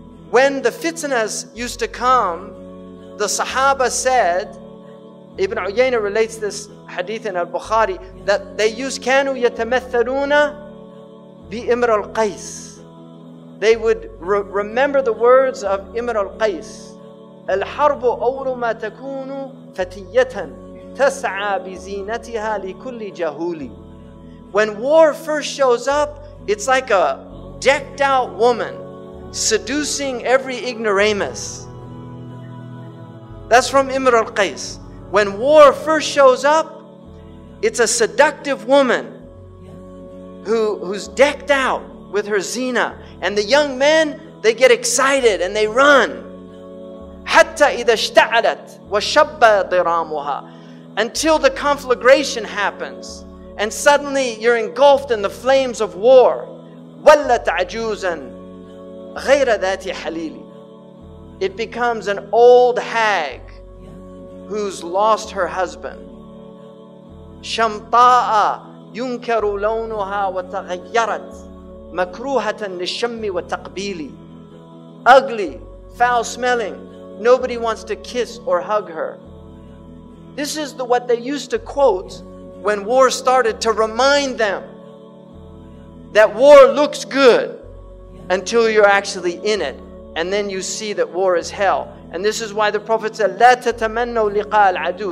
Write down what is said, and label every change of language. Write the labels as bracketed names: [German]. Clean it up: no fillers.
[English] When the fitnas used to come, the Sahaba said, Ibn Uyayna relates this hadith in al-Bukhari, that they used [Arabic] كانوا يتمثلون بإمر القيس. [English] They would remember the words of Imr al-Qais. [Arabic] الحرب أول ما تكون فتية تسعى بزينتها لكل جهول. [English] When war first shows up, it's like a decked out woman seducing every ignoramus. That's from Imr al-Qais. When war first shows up, it's a seductive woman who's decked out with her zina. And the young men, they get excited and they run. [Arabic] حتى إذا اشتعلت وشب ضرامها. [English] Until the conflagration happens. And suddenly you're engulfed in the flames of war. [Arabic] ولت عجوزا غير ذات حليل. [English] It becomes an old hag who's lost her husband. [Arabic] شمطاء ينكر لونها وتغيرت مكروهة للشم والتقبيل. [English] Ugly, foul-smelling. Nobody wants to kiss or hug her. This is what they used to quote when war started, to remind them that war looks good until you're actually in it. And then you see that war is hell. And this is why the Prophet said, [Arabic] لا تتمنوا لقاء العدو.